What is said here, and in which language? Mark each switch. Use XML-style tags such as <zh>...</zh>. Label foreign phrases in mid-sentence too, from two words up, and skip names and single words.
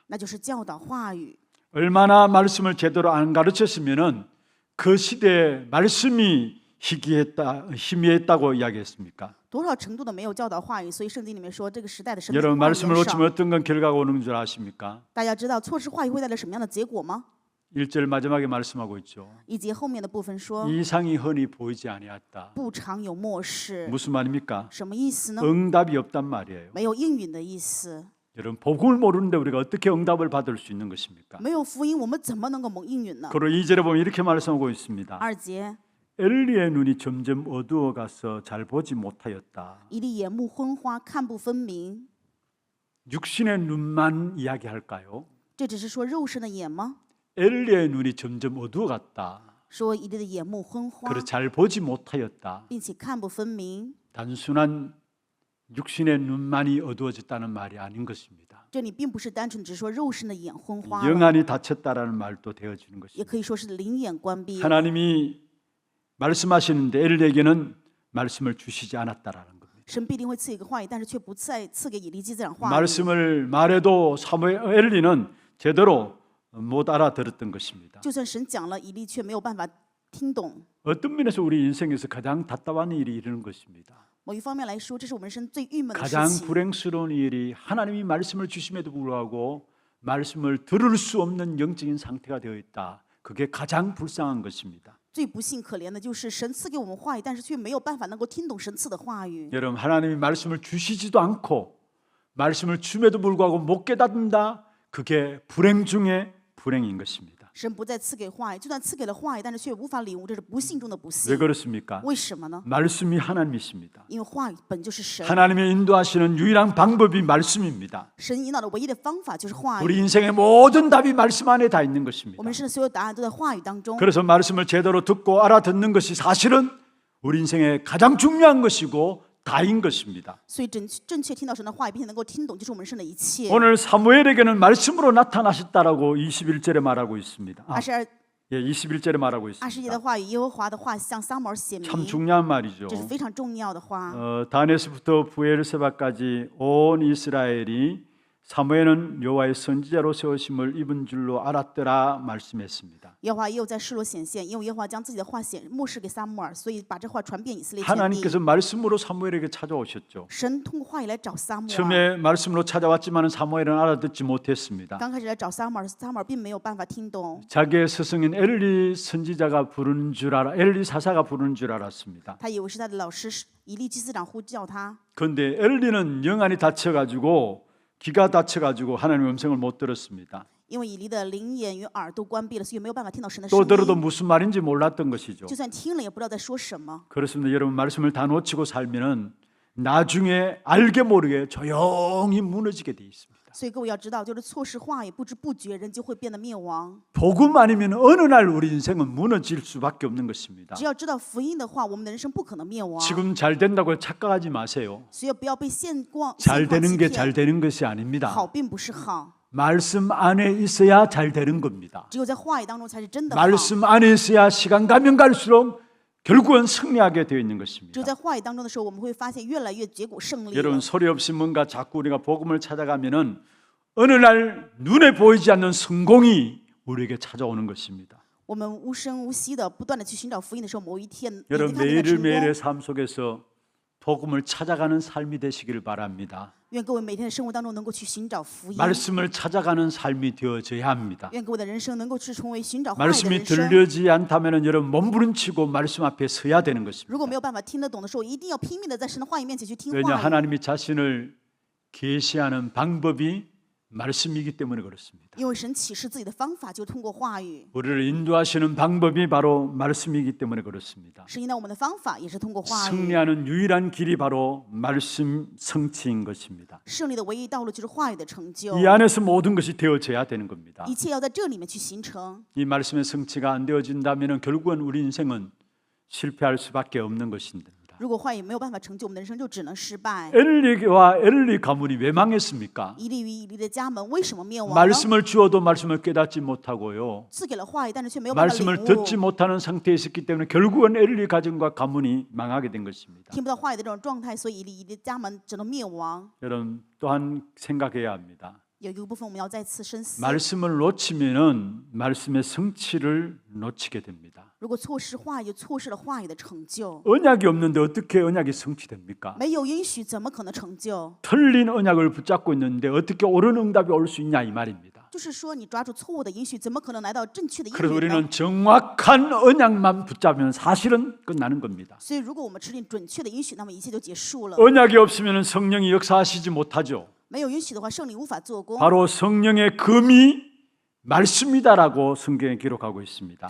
<zh>那就是教导话语。</zh> <ko>얼마나 말씀을 제대로 안 가르쳤으면은 그 시대에 말씀이 희미했다고 이야기했습니까?</ko> <zh>多少程度的没有教导话语，所以圣经里面说这个时代的神的</zh> <ko>여러분</ko> <zh>话语</zh> <ko>말씀을</ko> <zh>很</zh> <ko>놓치면</ko> <zh>少。</zh> <ko>어떤 건 결과가 오는 줄 아십니까?</ko> <zh>大家知道错失话语会带来什么样的结果吗？</zh> <ko>1절 마지막에 말씀하고 있죠.</ko> <zh>以及后面的部分说，</zh> <ko>이상이 흔히 보이지 아니하다.</ko> <zh>不常有漠视，</zh> <ko>무슨 말입니까?</ko> <zh>什么意思呢？</zh> <ko>응답이 없단 말이에요.</ko> <zh>没有应允的意思。</zh> <ko>여러분 복음을 모르는데 우리가 어떻게 응답을 받을 수 있는 것입니까?</ko> <zh>没有福音，我们怎么能够蒙应允呢？</zh> <ko>그리고 2절에 보면 이렇게 말씀하고 있습니다.</ko> <zh>2节，</zh> <ko>엘리의 눈이 점점 어두워가서 잘 보지 못하였다.</ko> <zh>以利眼目昏花，看不分明。</zh> <ko>육신의 눈만 이야기할까요?</ko> <zh>这只是说肉身的眼吗？</zh> <ko>엘리의 눈이 점점 어두워갔다.</ko> <zh>说以利的眼目昏花，</zh> <ko>그래서 잘 보지 못하였다.</ko> <zh>并且看不分明。</zh> <ko>단순한 육신의 눈만이 어두워졌다는 말이 아닌 것입니다.</ko> <zh>这里并不是单纯只说肉身的眼昏花了，</zh> <ko>영안이 닫혔다라는 말도 되어지는</ko> <zh>也</zh> <ko>것입니다.</ko> <zh>可以说是灵眼关闭了。</zh> <ko>하나님이 말씀하시는데 엘리에게는 말씀을 주시지 않았다라는 겁니다.</ko> <zh>神必定会赐一个话语，但是却不再赐给以利祭司长话语。</zh> <ko>말씀을 말해도 엘리는 제대로 못 알아들었던 것입니다.</ko> <zh>就算神讲了，以利却没有办法听懂。</zh> <ko>어떤 면에서 우리 인생에서 가장 답답한 일이 이러는 것입니다.</ko> <zh>某一方面来说，这是我们人生最郁闷的</zh> <ko>가장</ko> <zh>事情。</zh> <ko>불행스러운 일이 하나님이 말씀을 주심에도 불구하고 말씀을 들을 수 없는 영적인 상태가 되어 있다. 그게 가장 불쌍한 것입니다.</ko> <zh>最不幸可怜的就是神赐给我们话语，但是却没有办法能够听懂神赐的话语。</zh> <ko>여러분 하나님이 말씀을 주시지도 않고 말씀을 줌에도 불구하고 못 깨닫는다. 그게 불행 중에 불행인 것입니다.</ko> <zh>神不再赐给话语，就算赐给了话语，但是却无法领悟，这是不幸中的不</zh> <ko>왜</ko> <zh>幸。</zh> <ko>그렇습니까?</ko> <zh>为什么呢？</zh> <ko>말씀이 하나님이십니다.</ko> <zh>因为话语本就是神，</zh> <ko>하나님의 인도하시는 유일한 방법이 말씀입니다.</ko> <zh>神引导的唯一的方法就是话</zh> <ko>우리</ko> <zh>语。</zh> <ko>인생의 모든 답이 말씀 안에 다 있는</ko> <zh>我</zh> <ko>것입니다.</ko> <zh>们人生的所有答案都在话语当中。</zh> <ko>그래서 말씀을 제대로 듣고 알아듣는 것이 사실은 우리 인생의 가장 중요한 것이고 다인 것입니다.</ko> <zh>所以正确听到神的话语，并且能够听懂，就是我们人生的一切。</zh> <ko>오늘 사무엘에게는 말씀으로 나타나셨다라고 21절에 말하고 있습니다.</ko> <zh>22</zh> <ko>예, 21절에 말하고</ko> <zh>节的</zh> <ko>있습니다.</ko> <zh>话语，耶和华的话向撒母耳显</zh> <ko>참</ko> <zh>明，</zh> <ko>중요한 말이죠.</ko> <zh>这是非常重要的话。</zh> <ko>다네스부터 부엘세바까지 온 이스라엘이 사무엘은 여호와의 선지자로 세우심을 입은 줄로 알았더라 말씀했습니다.</ko> <zh>耶和华又在示罗显现，因为耶和华将自己的话默示给撒母耳，所以把这话传遍以色列全地。</zh> <ko>하나님께서 말씀으로 사무엘에게 찾아오셨죠.</ko> <zh>神通过话语来找撒母耳。</zh> <ko>처음에 말씀으로 찾아왔지만 사무엘은 알아듣지 못했습니다.</ko> <zh>刚开始来找撒母耳，撒母耳并没有办法听懂，</zh> <ko>자기의 스승인 엘리 선지자가 부르는 줄 엘리 사사가 부르는 줄 알았습니다.</ko> <zh>他以为是他的老师以利祭司长呼叫他。</zh> <ko>그런데 엘리는 영안이 닫혀가지고 귀가 닫혀가지고 하나님의 음성을 못 들었습니다.</ko> <zh>因为以利的灵眼与耳都关闭了，所以没有办法听到神的</zh> <ko>또</ko> <zh>声</zh> <ko>들어도</ko> <zh>音。</zh> <ko>무슨 말인지 몰랐던 것이죠.</ko> <zh>就算听了，也不知道在说什么。</zh> <ko>그렇습니다. 여러분 말씀을 다 놓치고 살면은 나중에 알게 모르게 조용히 무너지게 돼 있습니다.</ko> <zh>所以各位要知道，就是错失话语，不知不觉人就会变得灭亡。</zh> <ko>복음 아니면 어느 날 우리 인생은 무너질 수밖에 없는 것입니다.</ko> <zh>只要知道福音的话，我们的人生不可能灭亡。</zh> <ko>지금 잘 된다고 착각하지 마세요.</ko> <zh>所以不要被现况</zh> <ko>잘 되는 게</ko> <zh>欺</zh> <ko>잘</ko> <zh>骗。</zh> <ko>되는 것이 아닙니다.</ko> <zh>好并不是好，</zh> <ko>말씀 안에 있어야 잘 되는 겁니다.</ko> <zh>只有在话语当中才是真的好。</zh> <ko>말씀 안에 있어야 시간 가면 갈수록 결국은 승리하게 되어 있는</ko> <zh>只有</zh> <ko>것입니다.</ko> <zh>在话语当中的时候，我们会发现越来越结果胜利了。</zh> <ko>여러분 소리 없이 뭔가 자꾸 우리가 복음을 찾아가면은 어느 날 눈에 보이지 않는 성공이 우리에게 찾아오는 것입니다.</ko> <zh>我们无声无息的不断的去寻找福音的时候，某一天你</zh> <ko>여러분</ko> <zh>看见了成</zh> <ko>매일매일의</ko> <zh>功。</zh> <ko>삶 속에서 복음을 찾아가는 삶이 되시기를 바랍니다.</ko> <zh>愿各位每天的生活当中能够去寻找福音，</zh> <ko>말씀을 찾아가는 삶이 되어져야 합니다.</ko> <zh>愿各位的人生能够去成为寻找话语的</zh> <ko>말씀이</ko> <zh>人生。</zh> <ko>들려지지 않다면 여러분 몸부림치고 말씀 앞에 서야 되는</ko> <zh>如果</zh> <ko>것입니다.</ko> <zh>没有办法听得懂的时候，一定要拼命的在神的话语面前去听</zh> <ko>왜냐</ko> <zh>话语。</zh> <ko>하나님이 자신을 계시하는 방법이 말씀이기 때문에 그렇습니다.</ko> <zh>因为神启示自己的方法就是通过话语，</zh> <ko>우리를 인도하시는 방법이 바로 말씀이기 때문에 그렇습니다.</ko> <zh>神引导我们的方法也是通过话语。</zh> <ko>승리하는 유일한 길이 바로 말씀 성취인 것입니다.</ko> <zh>胜利的唯一道路就是话语的成就，</zh> <ko>이 안에서 모든 것이 되어져야 되는 겁니다.</ko> <zh>一切要在这里面去形成。</zh> <ko>이 말씀의 성취가 안 되어진다면 결국은 우리 인생은 실패할 수밖에 없는 것입니다.</ko> <zh>如果话语没有办法成就我们的人生，就只能失败。</zh> <ko>엘리와 엘리 가문이 왜 망했습니까?</ko> <zh>以利与以利的家门为什么灭亡呢？</zh> <ko>말씀을 주어도 말씀을 깨닫지 못하고요.</ko> <zh>赐给了话语，但是却没有办法</zh> <ko>말씀을</ko> <zh>领</zh> <ko>듣지</ko> <zh>悟。</zh> <ko>못하는 상태에 있었기 때문에 결국은 엘리 가정과 가문이 망하게 된 것입니다.</ko> <zh>听不到话语的这种状态，所以以利的家门只能灭亡。</zh> <ko>여러분 또한 생각해야 합니다.</ko> <zh>有一个部分我们要再次深思：</zh> <ko>말씀을 놓치면은 말씀의 성취를 놓치게 됩니다.</ko> <zh>如果错失话语，就错失了话语的成就。</zh> <ko>언약이 없는데 어떻게 언약이 성취됩니까?</ko> <zh>没有应许，怎么可能成就？</zh> <ko>틀린 언약을 붙잡고 있는데 어떻게 옳은 응답이 올 수 있냐 이 말입니다.</ko> <zh>就是说，你抓住错误的应许，怎么可能来到正确的应</zh> <ko>그래서</ko> <zh>许呢？</zh> <ko>우리는 정확한 언약만 붙잡으면 사실은 끝나는 겁니다.</ko> <zh>所以，如果我们持定准确的应许，那么一切就结束了。</zh> <ko>언약이 없으면 성령이 역사하시지 못하죠.</ko> <zh>没有允许的话，圣灵无法做工。</zh> <ko>바로 성령의 금이 말씀이다라고 성경에 기록하고 있습니다.</ko>